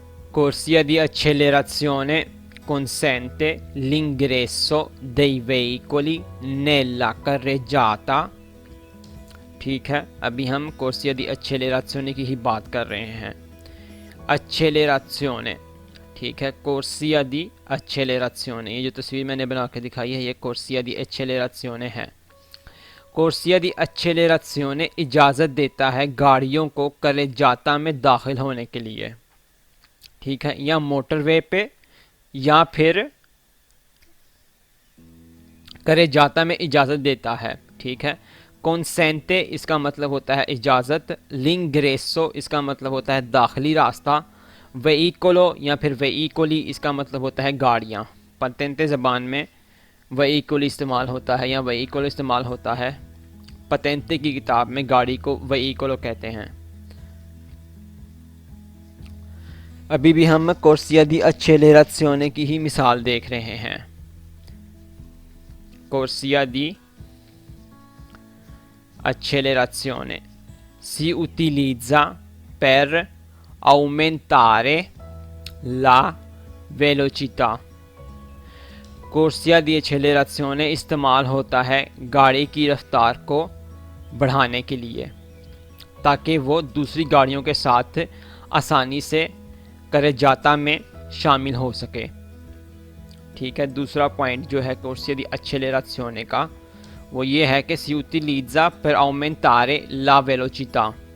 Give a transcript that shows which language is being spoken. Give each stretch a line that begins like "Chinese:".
Italian: Corsia di accelerazione consente l'ingresso dei veicoli nella carreggiata, ठीक है।
Hindi: अभी हम कोर्सिया दी एक्सेलरेशियोने की ही बात कर रहे हैं। एक्सेलरेशियोने, ठीक है। कोर्सिया दी एक्सेलरेशियोने, ये जो तस्वीर मैंने बना के दिखाई है ये कोर्सिया दी एक्सेलरेशियोने है। कोर्सिया दी एक्सेलरेशियोने इजाज़त देता है गाड़ियों को carreggiata में दाखिल होने के लिए, ठीक है, या मोटरवे पे या फिर carreggiata में इजाज़त देता है, ठीक है। consente इसका मतलब होता है इजाज़त, l'ingresso इसका मतलब होता है दाखिली रास्ता, veicolo या फिर veicoli इसका मतलब होता है गाड़ियाँ। patente ज़बान में व्हीकल इस्तेमाल होता है या व्हीकल इस्तेमाल होता है। पतेंते की किताब में गाड़ी को व्हीकल कहते हैं। अभी भी हम कोर्सिया दी accelerazione की ही मिसाल देख रहे हैं।
Italian: कोर्सिया दी accelerazione si utilizza per aumentare la velocità।
Hindi: कोर्सिया दी एक्सेलरेशन इस्तेमाल होता है गाड़ी की रफ्तार को बढ़ाने के लिए, ताकि वो दूसरी गाड़ियों के साथ आसानी से करेजाता में शामिल हो सके। ठीक है, दूसरा पॉइंट जो है कोर्सिया दी एक्सेलरेशन का वो ये है कि
Italian: si utilizza per aumentare la velocità।